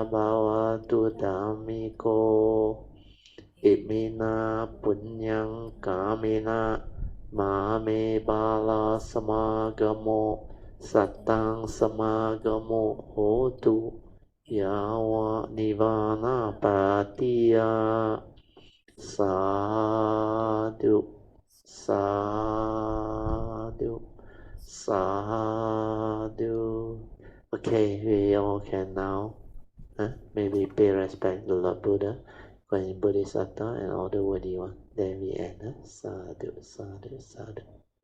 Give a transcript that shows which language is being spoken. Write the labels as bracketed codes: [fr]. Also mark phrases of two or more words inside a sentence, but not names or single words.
[pi] bhavatu dhammiko imina punyang kamina mame bala samagamo satang samagamo hotu yawa nivana patiya sadhu sadhu Sadhu. [en] Okay, we all can now maybe pay respect to Lord Buddha, Guanyin Bodhisattva, and all the worthy one. Then we end. [pi] Sadhu, sadhu, sadhu.